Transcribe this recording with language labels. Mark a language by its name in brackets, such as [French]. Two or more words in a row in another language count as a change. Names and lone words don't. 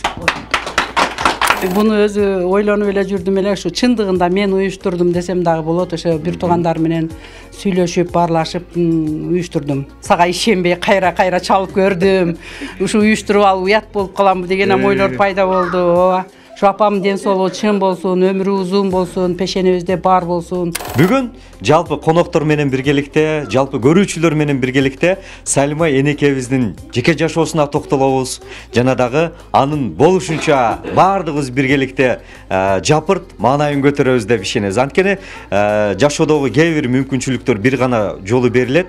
[Kyrgyz] Буну өзү ойлонуп эле жүрдүм эле, ушу чындыгында мен уюштурдум десем дагы болот. Ошо бир туугандар менен сүйлөшүп, баарлашып уюштурдум. Сага ишенбей кайра чалып көрдүм. Ушу уюштуруп алып уят болуп каламбы деген ойлор пайда болду. Ооба. Шу апамын ден соолугу чың болсун, өмүрү узун болсун, пешенебизде бар болсун. Бүгүн жалпы коноктор менен биргеликте, жалпы көрүүчүлөр менен биргеликте Салима энекебиздин жеке жашоосуна токтолобуз. Жана дагы анын болушунча баардыгыбыз биргеликте жапырт маанайын көтөрөбүз деп ишенебиз. Анткени жашоодогу кээ бир мүмкүнчүлүктөр бир гана жолу берилет.